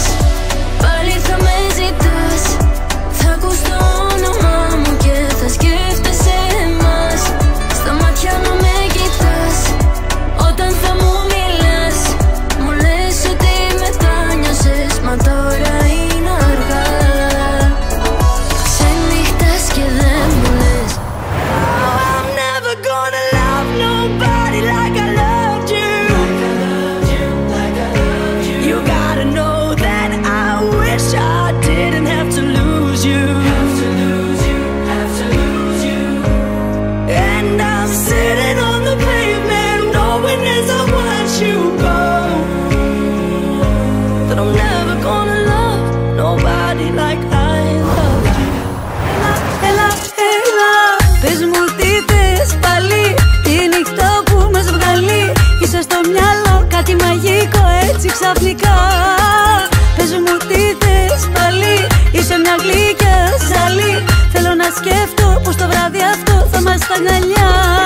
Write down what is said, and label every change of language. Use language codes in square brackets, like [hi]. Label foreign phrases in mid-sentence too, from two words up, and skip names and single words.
[el] Πάλι θα με ζητάς, θα ακούς το όνομά μου και θα σκέφτεσαι εμάς. Στα μάτια να με κοιτάς, όταν θα μου μιλάς. Μου λες ότι μετάνιωσες, μα τώρα είναι αργά. Ξενύχτας και δεν μου λες. [en] Oh, I'm never gonna love nobody like I loved you. You gotta know that I wish I didn't have to lose you. And I'm sitting on the pavement, knowing as I watch you go, that I'm never gonna love nobody like I love you. [el] Έλα, έλα, πες μου τι θες πάλι. Τη νύχτα που μας βγάλει, είσαι στο μυαλό κάτι μαγικό έτσι ξαφνικά. Πες μου τι θες πάλι, είσαι μια γλυκιά ζαλή. Θέλω να σκέφτω πως το βράδυ αυτό θα μας τα αγκαλιά.